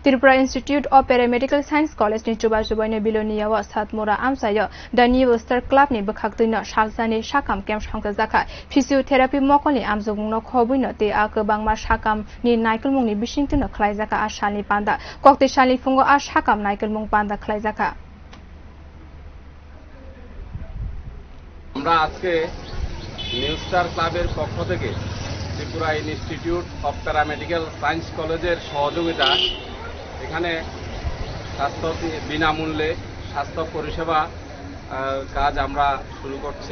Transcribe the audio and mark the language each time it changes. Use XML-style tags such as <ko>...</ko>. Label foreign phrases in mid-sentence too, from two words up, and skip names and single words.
<trp>Tripura Institute of Paramedical Science College ni chubachu ni Belonia wa satmora amchaio the new star club ni bwkhaktwi no saljani sakam camp songsajak physiotherapy mokol ni amjukmung khobwi no te kwbangma sakam ni naikulmung ni bisingtu no khwlaijak salni panda Kokti salni phongo sakam naikulmung panda khwlaijak</trp> <bn>আমরা আজকে নিউ স্টার ক্লাবের পক্ষ থেকে ত্রিপুরা ইনস্টিটিউট অফ প্যারামেডিক্যাল সায়েন্স কলেজের সহযোগিতা এখানে স্বাস্থ্য বিনামূল্যে স্বাস্থ্য পরিষেবা কাজ আমরা শুরু করছি।</bn>